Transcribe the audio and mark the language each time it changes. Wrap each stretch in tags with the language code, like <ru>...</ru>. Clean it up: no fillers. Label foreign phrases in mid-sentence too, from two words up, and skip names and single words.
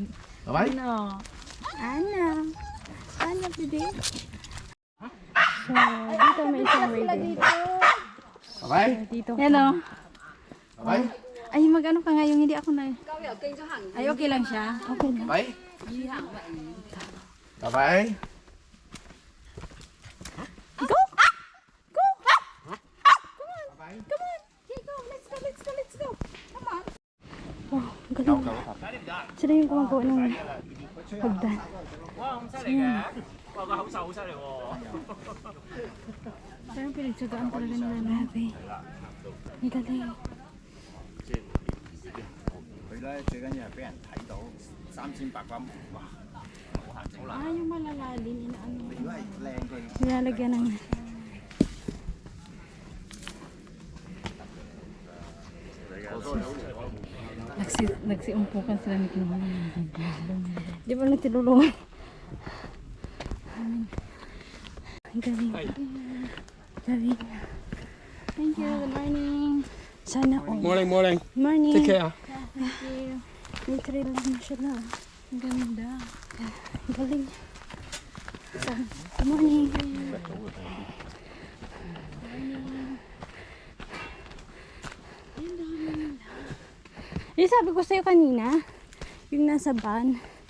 <en>Bye.</en> <tl>Ano? Ana. Ana, bebe. So, dito may isang way din.</tl> <en>Bye.</en> <tl>So, dito. Yan o.</tl> <en>Bye.</en> <tl>Ay, mag-ano ka nga yung hindi ako na. Ay, okay lang siya. Okay na.</tl> <en>Bye. Bye. Go! Go! Let's go. Come on.</en> <tl>Wow, ang galing. Sila yung gumagawa ng hagdan. Parang pinagtsagaan talaga nila. Grabe. Ang galing.</tl> <yue>佢咧最緊要係俾人睇到3800蚊，哇！冇限制啦。</yue> <tl>Ah, yung malalalim. Inaano.</tl> <yue>如果係靚佢。</yue> <tl>Nilalagyan ng... Nagsiumpukan sila ni Kinuha. Di ba nagtulungan? Ang galing. Galing.</tl> <en>Thank you. Good morning.</en> <tl>Sana all.</tl> <en>Morning. Morning. Take care. Thank you.</en> <tl>May trail lang na siya na. Ang ganda. Ang galing. So,</tl> <en>good morning.</en> <tl>Yung sabi ko sa'yo kanina, yung nasa van.</tl>